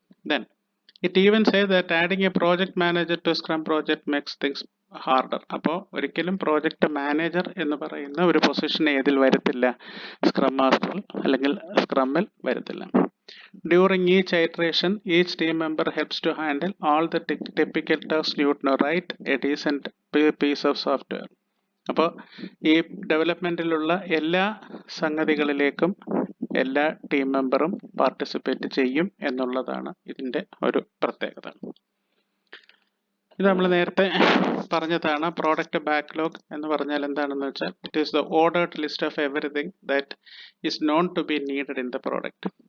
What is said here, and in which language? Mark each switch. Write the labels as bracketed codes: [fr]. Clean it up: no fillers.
[en] Then it even says that adding a project manager to Scrum project makes things harder. [ml] അപ്പോൾ ഒരിക്കലും project manager എന്ന് പറയുന്ന ഒരു position ഏതിൽ വരത്തില്ല? സ്ക്രം മാസ്റ്ററിൽ അല്ലെങ്കിൽ സ്ക്രമ്മിൽ വരത്തില്ല. [en] During each iteration, each team member helps to handle all the typical tasks due to write a decent piece of software. [ml] അപ്പോൾ ഈ ഡെവലപ്മെൻറ്റിലുള്ള എല്ലാ സംഗതികളിലേക്കും എല്ലാ ടീം മെമ്പറും പാർട്ടിസിപ്പേറ്റ് ചെയ്യും എന്നുള്ളതാണ് ഇതിൻ്റെ ഒരു പ്രത്യേകത. ഇത് നമ്മൾ നേരത്തെ പറഞ്ഞതാണ്. പ്രോഡക്റ്റ് ബാക്ക്ലോഗ് എന്ന് പറഞ്ഞാൽ എന്താണെന്ന് വെച്ചാൽ, [en] It is the ordered list of everything that is known to be needed in the product.